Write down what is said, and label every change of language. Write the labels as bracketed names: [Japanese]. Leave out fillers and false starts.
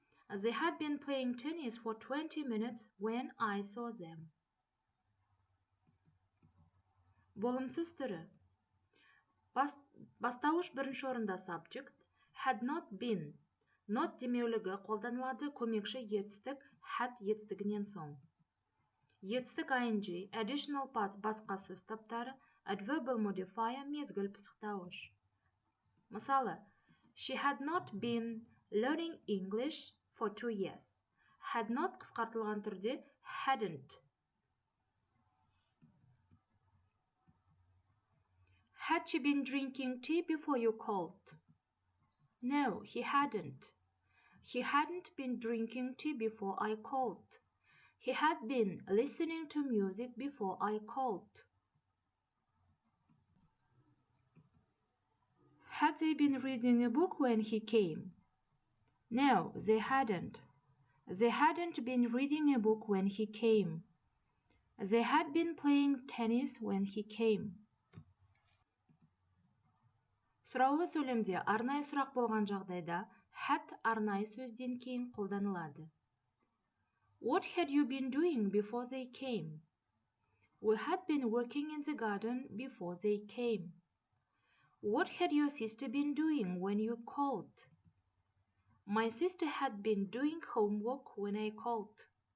[English] They had been playing tennis for 20 minutes when I saw them. [Kazakh] Болымсыз түрі. Бастауыш бірінші орында subject, had not been. Not демеулігі қолданылады көмекші етістік had етістігінен соң. Етістік ing, additional parts басқа сөз таптары, adverbial modifier мезгіл пысықтауыш. [English] Мысалы, she had not been learning English for 2 years. [Kazakh] Had not қысқартылған түрде hadn't. [English] Had she been drinking tea before you called? No, he hadn't. He hadn't been drinking tea before I called. He had been listening to music before I called. Had they been reading a book when he came? No, they hadn't. They hadn't been reading a book when he came. They had been playing tennis when he came. [Kazakh] Сұраулы сөйлемде арнайы сұрақ болған жағдайда had арнайы сөзден кейін қолданылады. [English] What had you been doing before they came? We had been working in the garden before they came. What had your sister been doing when you called? My sister had been doing homework when I called.